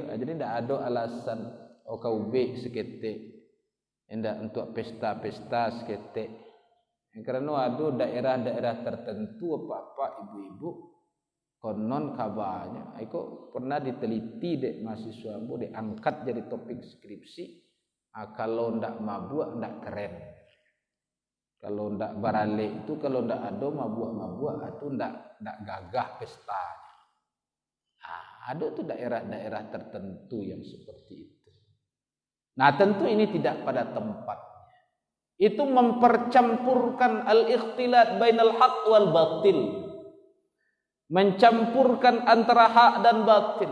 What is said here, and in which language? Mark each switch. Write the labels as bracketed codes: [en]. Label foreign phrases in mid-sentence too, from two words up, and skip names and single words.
[id] Jadi tidak ada alasan kau be sekete, tidak untuk pesta-pesta sekete. Karena ada daerah-daerah tertentu apa-apa ibu-ibu konon kabarnya, aku pernah diteliti dek mahasiswa bu, diangkat jadi topik skripsi. Kalau ndak mabuk ndak keren. Kalau ndak barale itu kalau ndak ada mabuk-mabuk itu ndak gagah pestanya. Ada tuh daerah-daerah tertentu yang seperti itu. Nah, tentu ini tidak pada tempatnya. Itu mempercampurkan [ar] الاختلاط بين الحق والباطل. [id] Mencampurkan antara hak dan batil.